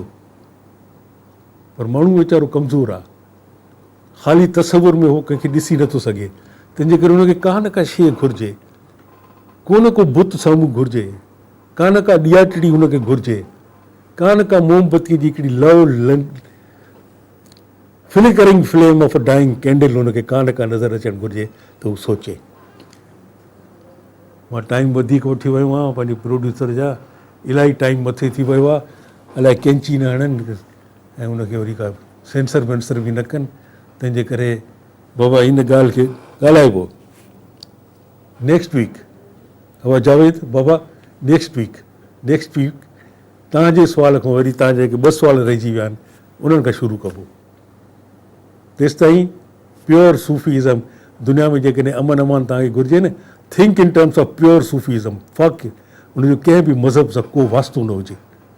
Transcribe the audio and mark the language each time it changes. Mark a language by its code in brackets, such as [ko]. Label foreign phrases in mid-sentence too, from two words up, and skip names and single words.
[sd] पर माण्हू वीचारो कमज़ोर आहे, ख़ाली तसवुर में उहो कंहिंखे ॾिसी नथो सघे. तंहिंजे करे हुनखे का न का शइ घुरिजे, को न को बुत साम्हूं घुरिजे, का न का ॾियाटड़ी हुनखे घुरिजे, का न का मोमबत्तीअ जी हिकिड़ी लव [en] flickering flame of a dying candle [sd] हुनखे का न का नज़र अचणु घुरिजे त हू सोचे. मां टाइम वधीक वठी वियो आहियां पंहिंजे प्रोड्यूसर जा, इलाही टाइम मथे थी वियो आहे. अलाए कैंची न हणनि ऐं हुनखे वरी का सेंसर वेंसर बि न कनि. तंहिंजे करे बाबा इन ॻाल्हि खे ॻाल्हाइबो [en] next week. [sd] हवा जावेद बाबा [en] next week [sd] तव्हांजे सुवाल खां वरी तव्हां जेके 2 सुवाल रहिजी विया आहिनि उन्हनि खां शुरू कबो. तेसिताईं [en] pure Sufism [sd] दुनिया में जेकॾहिं अमन अमान तव्हांखे घुरिजे न, [en] think in terms of pure Sufism. [sd] फ़क़ हुनजो कंहिं बि मज़हब सां को वास्तो न हुजे.